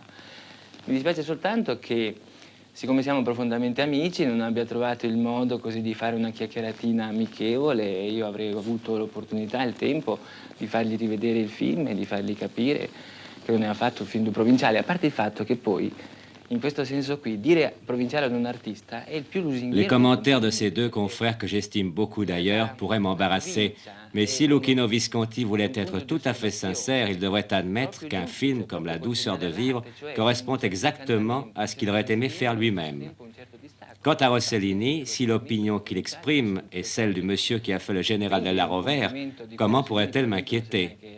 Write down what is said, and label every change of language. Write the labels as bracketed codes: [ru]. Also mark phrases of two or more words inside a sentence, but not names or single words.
[it] Mi dispiace soltanto che, siccome siamo profondamente amici, non abbia trovato il modo così di fare una chiacchieratina amichevole e io avrei avuto l'opportunità e il tempo di fargli rivedere il film e di fargli capire che non aveva fatto un film provinciale, a parte il fatto che poi, in questo senso qui, dire provinciale ad un artista è il più lusinghiero. [fr] Les commentaires de ces deux confrères, que j'estime beaucoup d'ailleurs, pourraient m'embarrasser. Mais si Luchino Visconti voulait être tout à fait sincère, il devrait admettre qu'un film comme La douceur de vivre correspond exactement à ce qu'il aurait aimé faire lui-même. Quant à Rossellini, si l'opinion qu'il exprime est celle du monsieur qui a fait le général de la Rovere, comment pourrait-elle m'inquiéter?